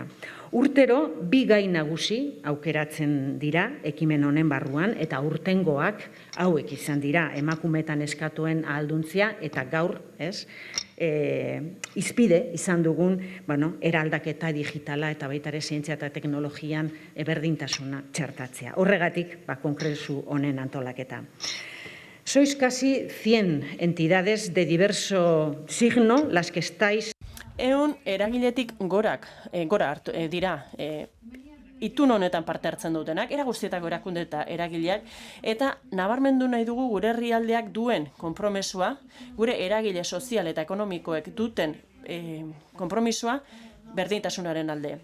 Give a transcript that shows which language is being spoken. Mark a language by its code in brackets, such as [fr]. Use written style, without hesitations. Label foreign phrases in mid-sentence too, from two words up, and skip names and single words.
[eu] Urtero, bi gai nagusi aukeratzen dira ekimen honen barruan eta urtengoak hauek izan dira emakumeetan eskatuen ahalduntzia eta gaur, izpide izan dugun, eraldaketa digitala eta baita ere zientzia eta teknologian berdintasuna txertatzea. Horregatik, kongresu honen antolaketa. [es] Sois casi 100 entidades de diverso signo las que estáis. [eu] Eragiletik gora dira itun honetan parte hartzen dutenak, era guztietako erakunde eta eragileak, eta nabarmendu nahi dugu gure herrialdeak duen konpromesua, gure eragile sozial eta ekonomikoek duten konpromisoa berdintasunaren alde.